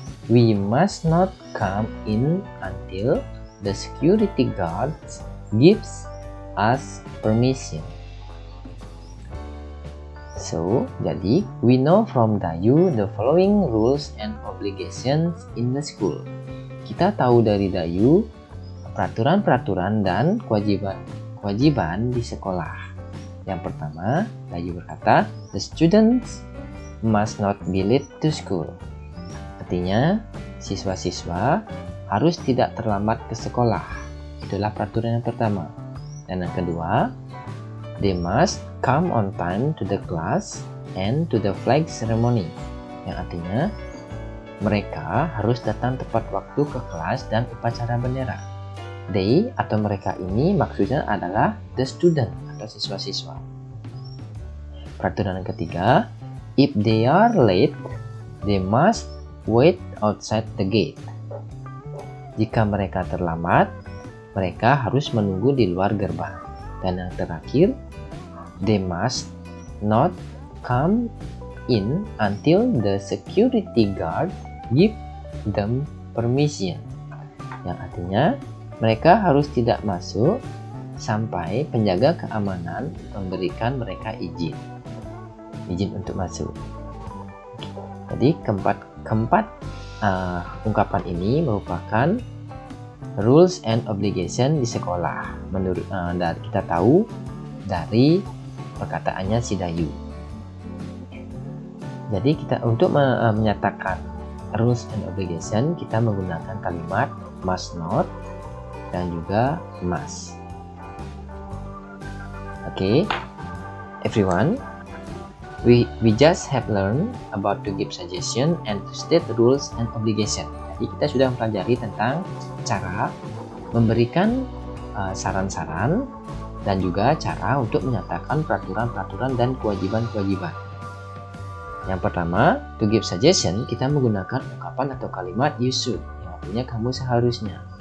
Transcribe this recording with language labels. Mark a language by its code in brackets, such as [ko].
[en] We must not come in until the security guard gives us permission." So, jadi, we know from Dayu the following rules and obligations in the school. [id] Kita tahu dari Dayu peraturan-peraturan dan kewajiban di sekolah. Yang pertama, Dayu berkata, [en] the students must not be late to school. [id] Artinya, siswa-siswa harus tidak terlambat ke sekolah. Itulah peraturan yang pertama. Dan yang kedua, [en] they must come on time to the class and to the flag ceremony. [id] Yang artinya, mereka harus datang tepat waktu ke kelas dan upacara bendera. They atau mereka ini maksudnya adalah the student atau siswa-siswa. Peraturan yang ketiga, [en] if they are late, they must wait outside the gate. [id] Jika mereka terlambat, mereka harus menunggu di luar gerbang. Dan yang terakhir, [en] they must not come in until the security guard give them permission. [id] Yang artinya, mereka harus tidak masuk sampai penjaga keamanan memberikan mereka izin untuk masuk. Jadi keempat ungkapan ini merupakan rules and obligation di sekolah. Menurut kita tahu dari perkataannya si Dayu. Jadi kita untuk menyatakan rules and obligation, kita menggunakan kalimat must not dan juga must. [en] Okay, everyone, we just have learned about to give suggestion and to state rules and obligation. [id] Jadi kita sudah mempelajari tentang cara memberikan saran-saran dan juga cara untuk menyatakan peraturan-peraturan dan kewajiban-kewajiban. Yang pertama, [en] to give suggestion, [id] kita menggunakan ungkapan atau kalimat [en] you should, [id] yang artinya kamu seharusnya.